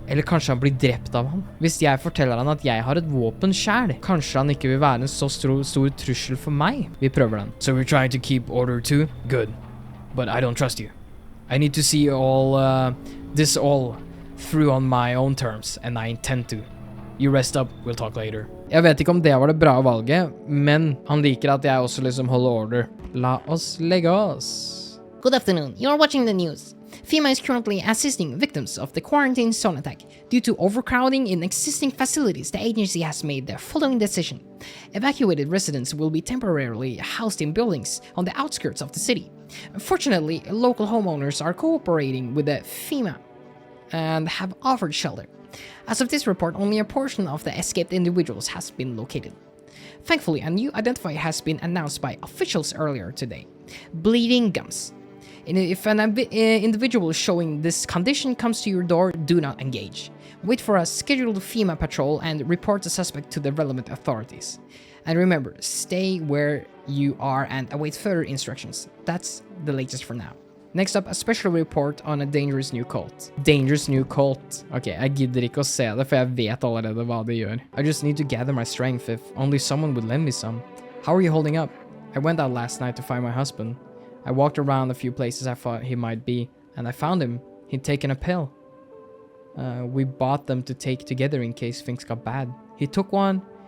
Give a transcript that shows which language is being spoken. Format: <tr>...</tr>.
<no>Eller kanskje han blir drept av han? Hvis jeg forteller han at jeg har et våpen selv, kanskje han ikke vil være en så stor trussel for meg? Vi prøver den.</no> <en>So we're trying to keep order too? Good. But I don't trust you. I need to see this all through on my own terms, and I intend to. You rest up, we'll talk later.</en> <no>Jeg vet ikke om det var det bra valget, men han liker at jeg også liksom holder order. La oss legge oss.</no> <en>Good afternoon. You're watching the news. FEMA is currently assisting victims of the quarantine zone attack. Due to overcrowding in existing facilities, the agency has made the following decision. Evacuated residents will be temporarily housed in buildings on the outskirts of the city. Fortunately, local homeowners are cooperating with the FEMA and have offered shelter. As of this report, only a portion of the escaped individuals has been located. Thankfully, a new identifier has been announced by officials earlier today. Bleeding gums. If an individual showing this condition comes to your door, do not engage. Wait for a scheduled FEMA patrol and report the suspect to the relevant authorities. And remember, stay where you are and await further instructions. That's the latest for now. Next up, a special report on a dangerous new cult. Dangerous new cult.</en> <no>Ok, jeg gidder ikke å se det, for jeg vet allerede hva det gjør.</no> <en>I just need to gather my strength if only someone would lend me some. How are you holding up? I went out last night to find my husband. I walked around a few places I thought he might be, and I found him. He'd taken a pill. We bought them to take together in case things got bad. He took one.</en>